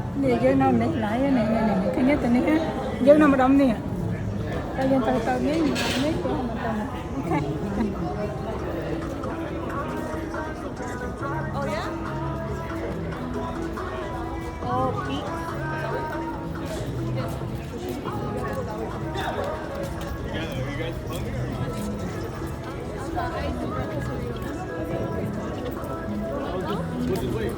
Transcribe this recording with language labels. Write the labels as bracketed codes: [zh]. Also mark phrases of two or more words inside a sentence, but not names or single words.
[km] យើងនៅនេះឡើយនេះឃើញទេនេះយើងនៅម្ដុំនេះតែយើងទៅនេះនេះគឺមិនទៅអូខេ [en] Oh yeah? Oh, peak. You guys hungry or what's it wait?